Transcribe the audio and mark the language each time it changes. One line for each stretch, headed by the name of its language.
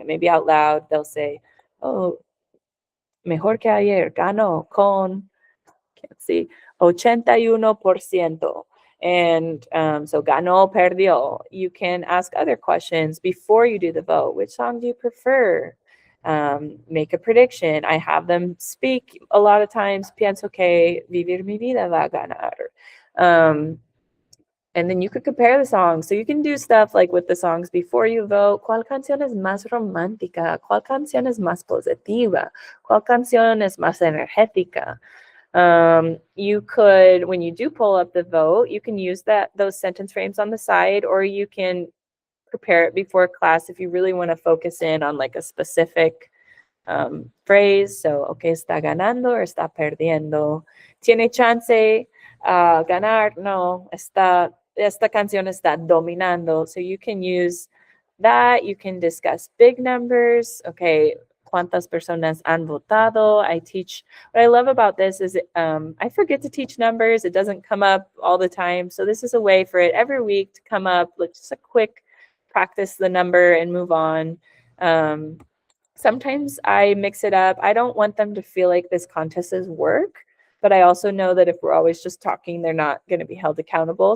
English: And maybe out loud, they'll say, oh,
Spanish: mejor que ayer, ganó con,
English: can't see, 81%. And so
Spanish: ganó, perdió.
English: You can ask other questions before you do the vote. Which song do you prefer? Make a prediction. I have them speak a lot of times.
Spanish: Pienso que vivir mi vida va a ganar.
English: And then you could compare the songs. So you can do stuff like with the songs before you vote.
Spanish: ¿Cuál canción es más romántica? ¿Cuál canción es más positiva? ¿Cuál canción es más energética?
English: You could, when you do pull up the vote, you can use those sentence frames on the side, or you can prepare it before class if you really want to focus in on like a specific phrase. So, okay,
Spanish: está ganando or está perdiendo. Tiene chance ganar? No, esta canción está dominando.
English: So you can use that. You can discuss big numbers. Okay,
Spanish: cuántas personas han votado.
English: What I love about this is I forget to teach numbers. It doesn't come up all the time. So this is a way for it every week to come up, like just a quick practice the number and move on. Sometimes I mix it up. I don't want them to feel like this contest is work, but I also know that if we're always just talking, they're not going to be held accountable.